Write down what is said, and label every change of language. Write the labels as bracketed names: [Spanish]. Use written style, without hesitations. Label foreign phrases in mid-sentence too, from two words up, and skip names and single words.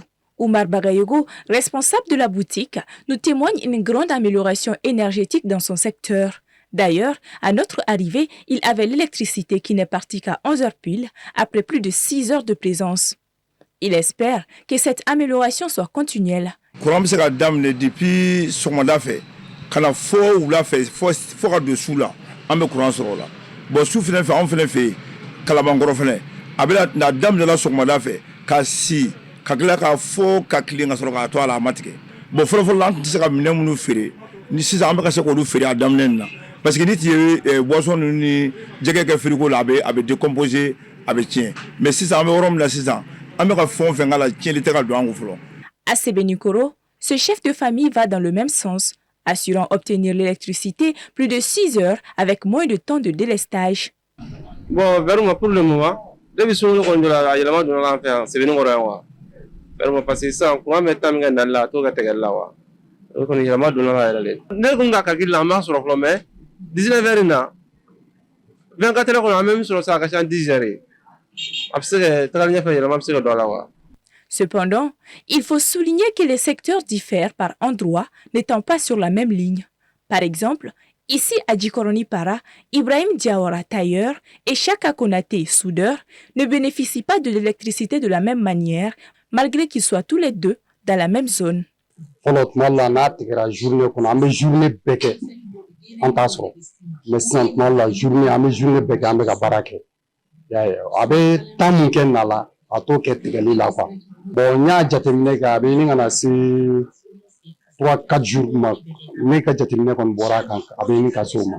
[French] Oumar Bagayogo, responsable de la boutique, nous témoigne une grande amélioration énergétique dans son secteur. D'ailleurs, à notre arrivée, il avait l'électricité qui n'est partie qu'à 11 heures pile, après plus de 6 heures de présence. Il espère que cette amélioration soit continuelle. [Bambara] Courant se ka daminɛ depuis sɔgɔmada fɛ ka na fɔ wula fɛ fɔ ka don su la an bɛ courant sɔrɔ o la bon su fɛnɛ fɛ anw fɛnɛ fɛ yen kalabankɔrɔ fɛnɛ a bɛna daminɛla sɔgɔmada fɛ ka si ka tila ka fɔ ka tilen ka sɔrɔ k'a to a la a ma tigɛ bon fɔlɔfɔlɔ la an tun tɛ se ka minɛn minnu feere ni sisan an bɛ ka se k'olu feere a daminɛ na [French] parce que [Bambara] ni tun ye boisson ni jɛgɛ kɛ frigo la a bɛ décomposer a bɛ tiɲɛ mais sisan an bɛ yɔrɔ min na sisan an bɛ ka fɛn o fɛn k'a la tiɲɛli tɛ ka don an kun fɔlɔ. [French] À Sebenikoro, ce chef de famille va dans le même sens, assurant obtenir l'électricité plus de 6 heures avec moins de temps de délestage. Bon, vraiment pour le moment, depuis que nous avons la [Bambara] yɛlɛma donna an fɛ yan Sebenikoro yan wa. Vraiment parce que sisan courant bɛ temps min kɛ nali la a t'o kɛ tigɛli la wa. O kɔni yɛlɛma donna la yɛrɛ de. Ne kun ka calcul la an b'a sɔrɔ fɔlɔ mais 19 heures in na 24 heures kɔnɔ an bɛ min sɔrɔ sisan a ka ca 10 heures ye. A bɛ se ka tagali ɲɛfɛ yɛlɛma bɛ se ka don a la wa. [French] Cependant, il faut souligner que les secteurs diffèrent par endroits, n'étant pas sur la même ligne. Par exemple, ici à Djikoroni Para, Ibrahim Diawara, tailleur, et Chaka Konaté, soudeur, ne bénéficient pas de l'électricité de la même manière, malgré qu'ils soient tous les deux dans la même zone. [Bambara] A t'o kɛ tigɛli la quoi. Bon n y'a jateminɛ kɛ a bɛ ɲini ka na se 3-4 jours ma ne ka jateminɛ kɔni bɔra a kan a bɛ ɲini ka se o ma.